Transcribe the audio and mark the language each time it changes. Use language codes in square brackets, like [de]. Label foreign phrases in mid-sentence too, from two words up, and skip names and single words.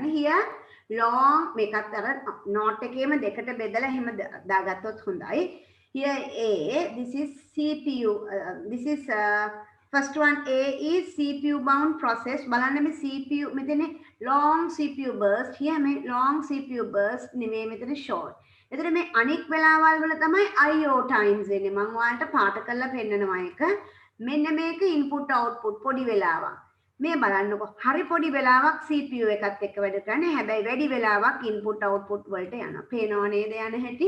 [en] here long [si] මේකත් අර note එකේම දෙකට බෙදලා එහෙම දාගත්තොත් හොඳයි. [en] Here A, this is CPU, this is first one A is CPU bound process. [si] බලන්න මේ CPU මෙතන [en] long CPU burst. [si] Here මේ [en] long CPU burst [si] නෙමෙයි මෙතන short. එතකොට මේ අනික් වෙලාවල් වල තමයි [en] IO times [si] එන්නේ. මම ඔයාලට පාට කරලා පෙන්නනවා එක. මෙන්න මේක [en] input output [si] පොඩි වෙලාවක්. මේ බලන්නකො හරි පොඩි වෙලාවක් CPU එකත් එක්ක වැඩ කරන්නේ. හැබැයි වැඩි වෙලාවක් [en] input output [si] වලට යනවා. පේනව නේද යන හැටි?